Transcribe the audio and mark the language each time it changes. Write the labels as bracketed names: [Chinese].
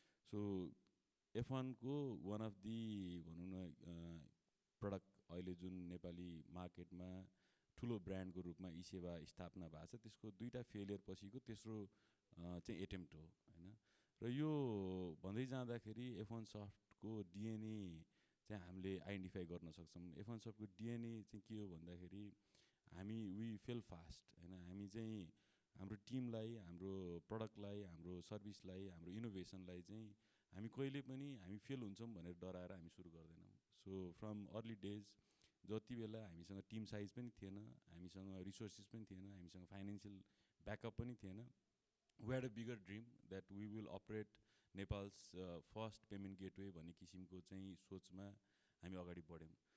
[Nepali] So F1 को [English] one of the [Nepali] भनौँ न प्रडक्ट अहिले जुन नेपाली मार्केटमा ठुलो ब्रान्डको रूपमा ई-सेवा स्थापना भएको छ, त्यसको दुईवटा फेलियर पछिको तेस्रो चाहिँ एटेम्प्ट हो हैन। र यो भन्दै जाँदाखेरि F1 सफ्टको डिएनए चाहिँ हामीले आइडेन्टिफाई गर्न सक्छौँ। F1 सफ्टको डिएनए चाहिँ के हो भन्दाखेरि हामी [English] we fail fast [Nepali] हैन। हामी चाहिँ हाम्रो टिमलाई, हाम्रो प्रडक्टलाई, हाम्रो सर्भिसलाई, हाम्रो इनोभेसनलाई चाहिँ हामी कहिले पनि हामी फेल हुन्छौँ भनेर डराएर हामी सुरु गर्दैनौँ। सो [English] from early days [Nepali] जति बेला हामीसँग टिम साइज पनि थिएन, हामीसँग रिसोर्सेस पनि थिएन, हामीसँग फाइनेन्सियल ब्याकअप पनि थिएन, [English] we had a bigger dream that we will operate Nepal's first payment gateway [Nepali] भन्ने किसिमको चाहिँ सोचमा हामी अगाडि बढ्यौँ।